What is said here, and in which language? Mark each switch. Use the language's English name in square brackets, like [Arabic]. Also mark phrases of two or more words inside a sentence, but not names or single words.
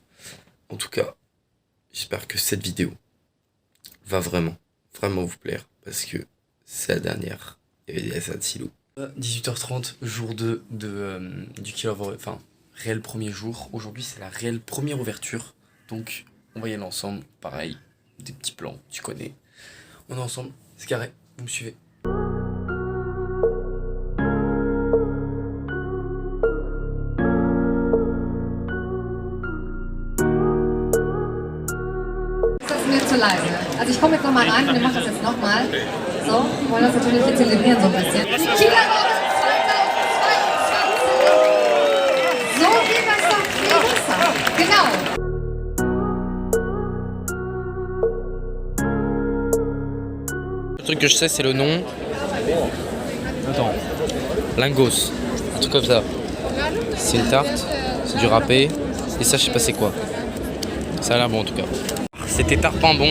[French] En tout cas, j'espère que cette vidéo va vraiment vous plaire, parce que c'est la dernière. Il y avait des Assad Silou. 18h30, jour 2 du Kill of... Enfin, réel premier jour. Aujourd'hui, c'est la réelle première ouverture. Donc, on va y aller ensemble. Pareil, des petits plans, tu connais. On est ensemble, c'est carré, vous me suivez. [German] Das ist mir zu leise. Also ich komme jetzt nochmal rein und wir machen das jetzt nochmal. So, wir wollen das natürlich hier zelebrieren so ein bisschen. Die Kieler Woche 2020! So geht das doch viel besser. Genau. [French] Le truc que je sais, c'est le nom. Attends. Lingos. Un truc comme ça. C'est une tarte, c'est du râpé. Et ça, je sais pas c'est quoi. Ça a l'air bon en tout cas. C'était tarpin bon.